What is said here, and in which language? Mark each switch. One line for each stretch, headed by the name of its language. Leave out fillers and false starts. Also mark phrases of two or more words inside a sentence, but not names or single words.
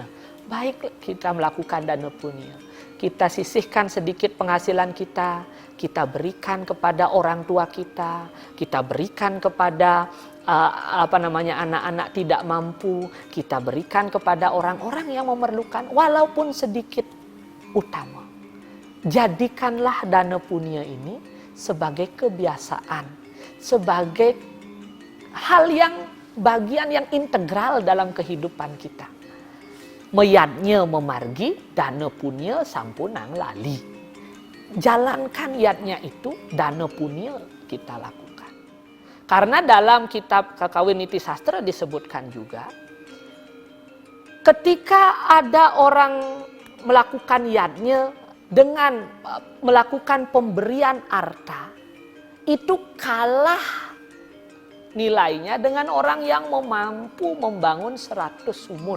Indonesian: Baik kita melakukan dana punya. Kita sisihkan sedikit penghasilan kita berikan kepada orang tua kita berikan kepada anak-anak tidak mampu, kita berikan kepada orang-orang yang memerlukan walaupun sedikit utama. Jadikanlah dana punya ini sebagai kebiasaan, sebagai hal yang bagian yang integral dalam kehidupan kita.
Balinese: Meyadnya memargi, dana punya sampunang lali.
Indonesian: Jalankan yadnya itu, dana punya kita lakukan. Karena dalam kitab Kakawin Sastra disebutkan juga, ketika ada orang melakukan yadnya dengan melakukan pemberian harta, itu kalah nilainya dengan orang yang mampu membangun 100 sumur.